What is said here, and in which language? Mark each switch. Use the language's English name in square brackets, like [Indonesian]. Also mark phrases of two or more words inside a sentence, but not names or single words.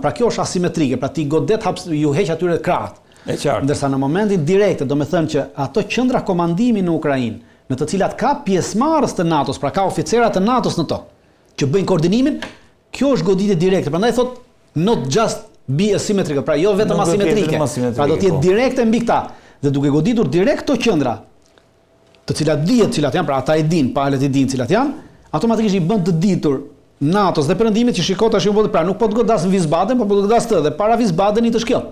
[Albanian] Pra kjo është asimetrike, pra ti godet ju heq atyre krahët. E qartë. Ndërsa në momentin direkte, do me thënë që ato qendra komandimi në Ukrainë, në të cilat ka pjesëmarrës të NATO-s, pra ka oficerat të NATO-s në to, që bëjnë koordinimin, kjo është goditje direkte. [English] Prandaj thot not just be asymmetrical, [Albanian] pra jo vetëm asimetrike. Pra do të jetë direkte mbi këta. Dhe duke goditur direkt këto qendra, të cilat dihet cilat janë, pra ata e dinë, palët e dinë cilat janë, automatikisht i bën të ditur NATO-s dhe perëndimit që shikoj tash pra nuk po të godas në Wiesbaden, por po të godas të dhe para Wiesbadenit është kjo.